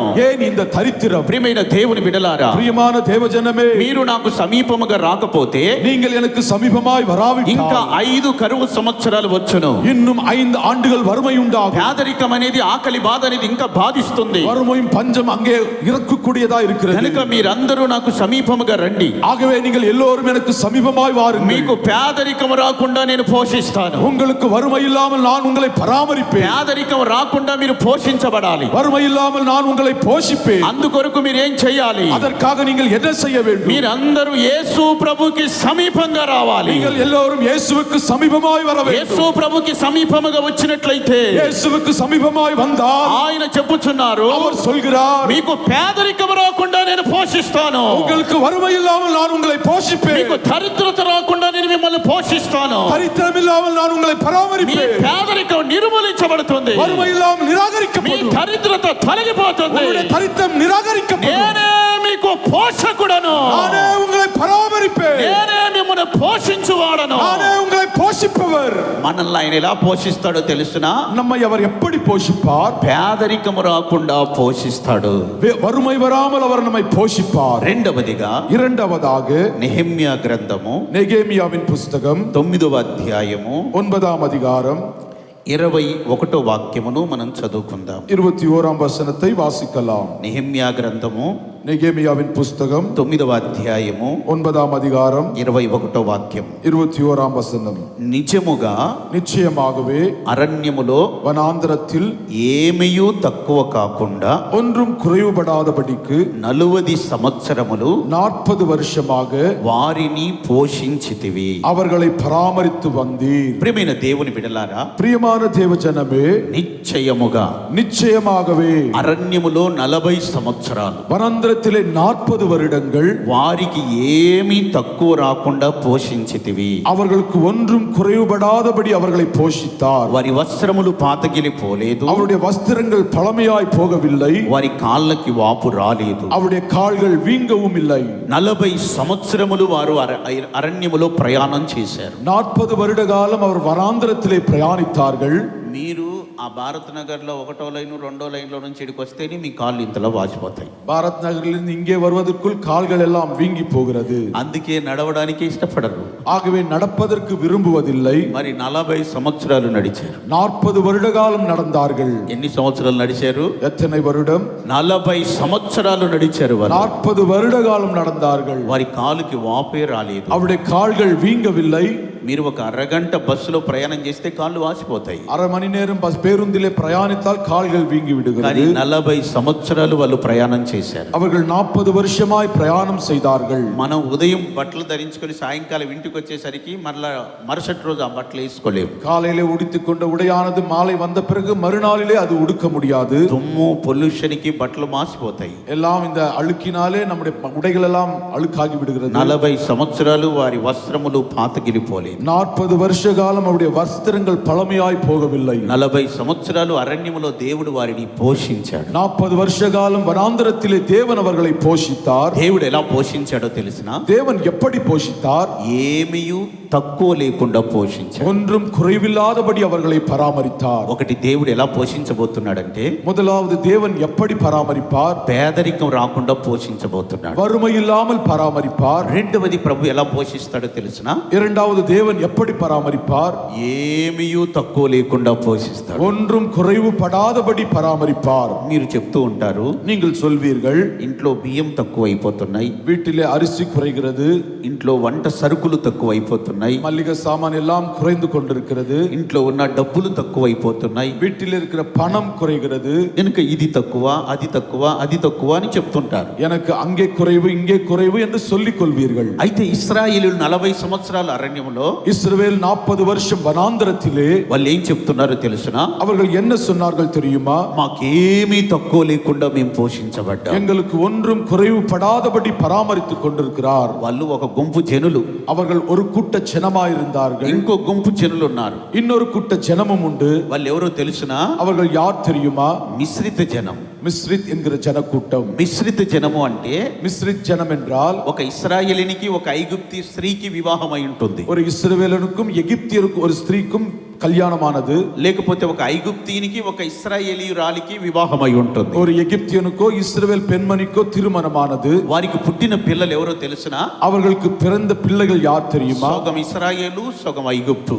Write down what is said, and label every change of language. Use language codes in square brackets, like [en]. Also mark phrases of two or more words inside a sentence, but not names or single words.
[ta] ஏன் இந்த தரித்திரம்? [te] ప్రియమైన దేవుని బిడ్డలారా, [ta] பிரியமான தேவஜனமே, [te] మీరు నాకు సమీపముగా రాకపోతే [ta] நீங்கள் எனக்கு சமீபமாய் வராவிட்டால் [te] ఇంకా 5 కరువు సంవత్సరాలు వచ్చును. [ta] இன்னும் 5 ஆண்டுகள் வறுமை உண்டாகும். [te] పేదరికం అనేది, ఆకలి బాధ అనేది ఇంకా బాధిస్తుంది. [ta] வறுமையும் பஞ்சம் அங்கே இறக்கக்கூடியதா இருக்கிறது. [te] కనుక మీరందరూ నాకు సమీపముగా రండి. [ta] ஆகவே நீங்கள் எல்லோரும் எனக்கு சமீபமாய் வாருங்கள். [te] మీకు పేదరికం రాకుండా నేను పోషిస్తాను. [ta] உங்களுக்கு வறுமை இல்லாமல் நான் உங்களை பராமரிப்பேன். [te] పేదరికం రాకుండా మీరు పోషించబడాలి. [ta] வறுமை இல்லாமல் நான் உங்களை போஷிப்பேன். [te] అందుకొరకు మీరు ఏం చేయాలి? [ta] அதற்காக நீங்கள் என்ன செய்ய வேண்டும்? [te] మీరందరూ యేసు ప్రభుకి సమీపంగా రావాలి. [ta] நீங்கள் எல்லோரும் இயேசுவுக்கு சமீபமாய் வர வேண்டும். [te] యేసు ప్రభుకి సమీపముగా వచ్చినట్లయితే, [ta] இயேசுவுக்கு சமீபமாய் வந்தால் [te] ఆయన చెప్పుచున్నారు, [ta] அவர் சொல்கிறார், [te] మీకు పేదరికం రాకుండా నేను పోషిస్తాను. [ta] உங்களுக்கு வறுமை இல்லாமல் நான் உங்களை போஷிப்பேன். [te] మీకు దరిద్రత రాకుండా నేను మిమ్మల్ని పోషిస్తాను. [ta] தரித்திரம் இல்லாமல் நான் உங்களை [te] మీ [ta] பராமரிப்பேன். [te] పేదరికం నిర్మూలించబడుతుంది. [ta] வறுமை இல்லாமல் [te] మీ [ta] நிராகரிக்கப்படும். [te] దరిద్రత తొలగిపోతుంది. [ta] உங்களுடைய தரித்திரம் நிராகரிக்கப்படும். [te] నేనే మీకు పోషకుడను. [ta] நானே உங்களை பராமரிப்பேன். [te] నేనే మిమ్మల్ని పోషించువాడను. [ta] நானே உங்களை போஷிப்பவர். [te] మనల్ని ఆయన ఎలా పోషిస్తాడో తెలుసునా? [ta] நம்மை அவர் எப்படி போஷிப்பார்? [te] పేదరికము రాకుండా పోషిస్తాడు. [ta] வறுமை வராமல் அவர் நம்மை போஷிப்பார். [te] రెండవదిగా, [ta] இரண்டாவதாக [te] నెహెమ్యా గ్రంథము [ta] நெகேமியாவின் புஸ்தகம் [te] 9వ అధ్యాయము [ta] 9ஆம் அதிகாரம் [te] 21వ వాక్యమును మనం చదువుకుందాం. [ta] 21ஆம் வசனத்தை வாசிக்கலாம். [te] నెహెమ్యా గ్రంథము [ta] நெகேமியாவின் புஸ்தகம் [te] 9వ అధ్యాయము [ta] 9ஆம் அதிகாரம் [te] 21వ వాక్యం. [ta] 21ஆம் வசனம். [te] నిజముగా [ta] நிச்சயமாகவே [te] అరణ్యములో [ta] வனாந்தரத்தில் [te] ఏమీయూ తక్కువ కాకుండా [ta] ஒன்றும் குறைவுபடாதபடிக்கு [te] 40 సంవత్సరములు [ta] 40 வருஷமாக [te] వారిని పోషించితివి. [ta] அவர்களை பராமரித்து வந்தீர். [te] ప్రియమైన దేవుని బిడ్డలారా, [ta] பிரியமான தேவஜனமே, [te] నిశ్చయముగా [ta] நிச்சயமாகவே [te] అరణ్యములో 40 సంవత్సరాలు [ta] வனாந்தரத்திலே 40 வருடங்கள் [te] వారికి ఏమీ తక్కువ రాకుండా పోషించితివి. [ta] அவர்களுக்கு ஒன்றும் குறைவுபடாதபடி அவர்களை போஷித்தார். [te] వారి వస్త్రములు పాతగిలి పోలేదు. [ta] அவருடைய வஸ்திரங்கள் பழமையாய் போகவில்லை. [te] వారి కాళ్ళకి వాపు రాలేదు. [ta] அவருடைய கால்கள் வீங்கவும் இல்லை. [te] 40 సంవత్సరములు వారు అరణ్యములో ప్రయాణం చేశారు. [ta] 40 வருட காலம் அவர் வனாந்தரத்திலே பிரயாணித்தார்கள். [te] మీరు ఆ భారత్ నగర్లో 1వ లైన్ 2వ లైన్లో నుంచి ఇక్కడికి వస్తేనే మీ కాళ్ళు ఇంతలో వాచిపోతాయి. [ta] பாரத் நகரிலிருந்து இங்கே வருவதற்குள் கால்கள் எல்லாம் வீங்கி போகிறது. [te] అందుకే నడవడానికి ఇష్టపడరు. [ta] ஆகவே நடப்பதற்கு விரும்புவதில்லை. [te] మరి 40 సంవత్సరాలు నడిచారు. [ta] 40 வருட காலம் நடந்தார்கள். [te] ఎన్ని సంవత్సరాలు నడిచారు? [ta] எத்தனை வருடம்? [te] 40 సంవత్సరాలు నడిచారు వారు. [ta] 40 வருட காலம் நடந்தார்கள். [te] వారి కాలుకి వాపే రాలేదు. [ta] அவருடைய கால்கள் வீங்கவில்லை. [te] మీరు ఒక అరగంట బస్సులో ప్రయాణం చేస్తే కాళ్ళు వాసిపోతాయి. [ta] அரை மணி நேரம் பேருந்திலே பிரயாணித்தால் கால்கள் வீங்கி [te] కానీ [ta] விடுகிறது. [te] 40 సంవత్సరాలు వాళ్ళు ప్రయాణం చేశారు. [ta] அவர்கள் 40 வருஷமாய் பிரயாணம் செய்தார்கள். [te] మనం ఉదయం బట్టలు ధరించుకొని సాయంకాలం ఇంటికి వచ్చేసరికి మరుసటి రోజు ఆ బట్టలు వేసుకోలేము. [ta] காலையிலே உடுத்திக் கொண்ட உடையானது மாலை வந்த பிறகு மறுநாளிலே அது உடுக்க முடியாது. [te] దుమ్ము పొల్యూషన్కి బట్టలు మాసిపోతాయి. [ta] எல்லாம் இந்த அழுக்கினாலே நம்முடைய உடைகள் எல்லாம் அழுக்காகி விடுகிறது. [te] 40 సంవత్సరాలు వారి వస్త్రములు పాతగిలిపోలేదు. [ta] 40 வருஷ காலம் அவருடைய வஸ்திரங்கள் பழமையாய் போகவில்லை. [te] 40 సంవత్సరాలు అరణ్యములో దేవుడు వారిని పోషించాడు. [ta] 40 வருஷ காலம் வனாந்தரத்திலே தேவன் அவர்களை போஷித்தார். [te] దేవుడు ఎలా పోషించాడో తెలిసినా? [ta] தேவன் எப்படி போஷித்தார்? [te] ఏమీయూ తక్కువ లేకుండా పోషించాడు. [ta] ஒன்றும் குறைவில்லாதபடி அவர்களை பராமரித்தார். [te] ఒకటి, దేవుడు ఎలా పోషించబోతున్నాడంటే, [ta] முதலாவது தேவன் எப்படி பராமரிப்பார்? [te] పేదరికం రాకుండా పోషించబోతున్నాడు. [ta] வறுமை இல்லாமல் பராமரிப்பார். [te] రెండవది, ప్రభు ఎలా పోషిస్తాడో తెలిసినా? [ta] இரண்டாவது தேவன் எப்படி பராமரிப்பார்? [te] ఏమీయూ తక్కువ లేకుండా పోషిస్తాడు. [ta] ஒன்றும் குறைவுபடாதபடி பராமரிப்பார். [te] మీరు చెప్తూ ఉంటారు, [ta] நீங்கள் சொல்வீர்கள், [te] ఇంట్లో బియ్యం తక్కువ అయిపోతున్నాయి, [ta] வீட்டிலே அரிசி குறைகிறது, [te] ఇంట్లో వంట సరుకులు తక్కువ అయిపోతున్నాయి, [ta] மல்லிகை சாமான் எல்லாம் குறைந்து கொண்டிருக்கிறது, [te] ఇంట్లో ఉన్న డబ్బులు తక్కువ అయిపోతున్నాయి, [ta] வீட்டில் இருக்கிற பணம் குறைகிறது, [te] కనుక ఇది తక్కువ, అది తక్కువ, అది తక్కువ అని చెప్తుంటారు. [ta] எனக்கு அங்கே குறைவு இங்கே குறைவு என்று சொல்லிக் கொள்வீர்கள். [te] అయితే ఇశ్రాయేలు 40 సంవత్సరాల అరణ్యములో, [ta] இஸ்ரவேல் 40 வருஷம் வனாந்தரத்திலே [te] వాళ్ళు ఏం చెప్తున్నారో తెలుసునా? [ta] அவர்கள் என்ன சொன்னார்கள் தெரியுமா? [te] మాకేమీ తక్కువ లేకుండా మేము పోషించబడ్డాం. [ta] எங்களுக்கு ஒன்றும் குறைவுபடாதபடி பராமரித்துக் கொண்டிருக்கிறார். [te] వాళ్ళు ఒక గుంపు జనులు, [ta] அவர்கள் ஒரு கூட்ட ஜனமாயிருந்தார்கள். [te] ఇంకో గుంపు జనులు ఉన్నారు. [ta] இன்னொரு கூட்ட ஜனமும் உண்டு. [te] వాళ్ళు ఎవరో తెలుసునా? [ta] அவர்கள் யார் தெரியுமா? [te] మిశ్రిత జనం. [ta] மிஸ்ரித் என்கிற ஜனக்கூட்டம். [te] మిశ్రిత జనము అంటే [ta] மிஸ்ரித் ஜனம் என்றால் [te] ఒక ఇశ్రాయేలీనికి ఒక ఐగుప్తి స్త్రీకి వివాహం అయి ఉంటుంది, [ta] ஒரு இஸ்ரவேலனுக்கும் எகிப்தியருக்கும் ஒரு ஸ்திரீக்கும் கல்யாணமானது, [te] లేకపోతే ఒక ఐగుప్తీనికి ఒక ఇశ్రాయేలీయురాలికి వివాహం అయి ఉంటుంది. [ta] ஒரு எகிப்தியனுக்கோ இஸ்ரவேல் பெண்மணிக்கோ திருமணமானது. [te] వారికి పుట్టిన పిల్లలు ఎవరో తెలుసునా? [ta] அவர்களுக்கு பிறந்த பிள்ளைகள் யார் தெரியுமா? [te] సగం ఇశ్రాయేలు సగం ఐగుప్తు,